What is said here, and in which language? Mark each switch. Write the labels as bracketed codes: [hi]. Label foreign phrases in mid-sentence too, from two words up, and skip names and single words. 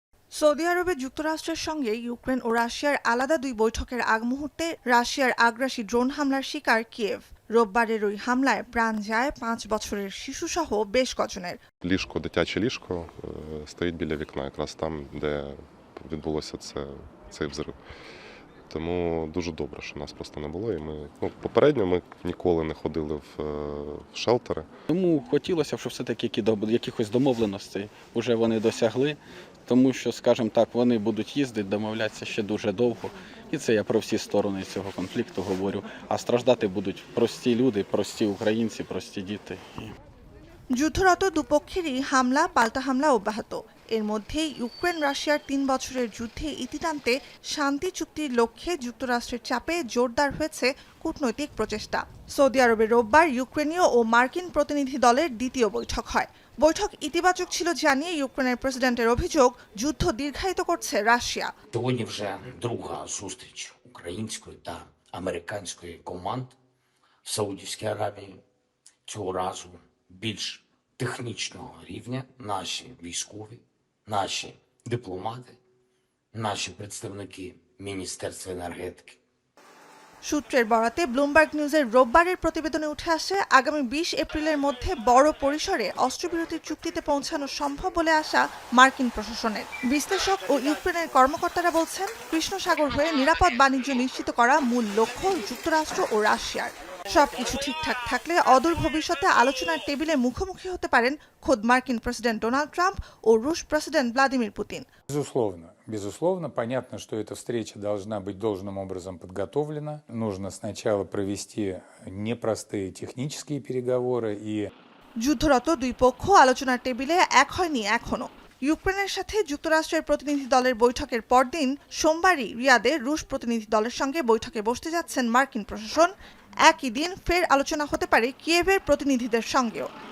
[bn] সৌদি আরবে যুক্তরাষ্ট্রের সঙ্গে ইউক্রেন ও রাশিয়ার আলাদা দুই বৈঠকের আগ মুহূর্তে রাশিয়ার আগ্রাসী ড্রোন হামলার শিকার কিয়েভ। রোববারের ওই হামলায় প্রাণ যায় 5 বছরের শিশুসহ বেশ কজনের। [uk] Ліжко, дитяче ліжко стоїть біля вікна, якраз там, де відбулося цей взрив. Тому дуже добре, що нас просто не було. І попередньо ми ніколи не ходили в шелтери. Тому хотілося б, щоб все-таки якихось домовленостей вже вони досягли, тому що, скажімо так, вони будуть їздити, домовлятися ще дуже довго. І це я про всі сторони цього конфлікту говорю. А страждати будуть прості люди, прості українці, прості діти. [bn] যুদ্ধরত দুপক্ষেরই হামলা পাল্টা হামলা অব্যাহত। এর মধ্যে ইউক্রেন রাশিয়ার 3 বছরের যুদ্ধে ইতি টানতে শান্তি চুক্তির লক্ষ্যে যুক্তরাষ্ট্রের চাপে জোরদার হয়েছে কূটনৈতিক প্রচেষ্টা। সৌদি আরবে রোববার ইউক্রেনীয় ও মার্কিন প্রতিনিধি দলের দ্বিতীয় বৈঠক হয়। বৈঠক ইতিবাচক ছিল জানিয়ে ইউক্রেনের প্রেসিডেন্টের অভিযোগ, যুদ্ধ দীর্ঘায়িত করছে রাশিয়া। [uk] Сьогодні вже друга зустріч української та американської команд в Саудівській Аравії. Цього разу більш технічного рівня. Наші військові, наші дипломати, наші представники Міністерства енергетики. [bn] সূত্রের বরাতে ব্লুমবার্গ নিউজের রোববারের প্রতিবেদনে উঠে আসে, আগামী 20 এপ্রিলের মধ্যে বড় পরিসরে অস্ত্রবিরতির চুক্তিতে পৌঁছানো সম্ভব বলে আশা মার্কিন প্রশাসনের। বিশ্লেষক ও ইউক্রেনের কর্মকর্তারা বলছেন, কৃষ্ণ সাগর হয়ে নিরাপদ বাণিজ্য নিশ্চিত করা মূল লক্ষ্য যুক্তরাষ্ট্র ও রাশিয়ার। সবকিছু ঠিকঠাক থাকলে অদূর ভবিষ্যতে আলোচনার টেবিলে মুখোমুখি হতে পারেন খোদ মার্কিন প্রেসিডেন্ট ডোনাল্ড ট্রাম্প ও রুশ প্রেসিডেন্ট ভ্লাদিমির পুতিন। [ru] Безусловно, понятно, что эта встреча должна быть должным образом подготовлена. Нужно сначала провести непростые технические переговоры и [bn] যুদ্ধরত দুই পক্ষ আলোচনার টেবিলে এক হয়নি এখনো। ইউক্রেনের সাথে যুক্তরাষ্ট্রের প্রতিনিধি দলের বৈঠকের পরদিন সোমবারই রিয়াদে রুশ প্রতিনিধি দলের সঙ্গে বৈঠকে বসতে যাচ্ছেন মার্কিন প্রশাসন। একই দিন ফের আলোচনা হতে পারে কিয়েভের প্রতিনিধিদের সঙ্গেও।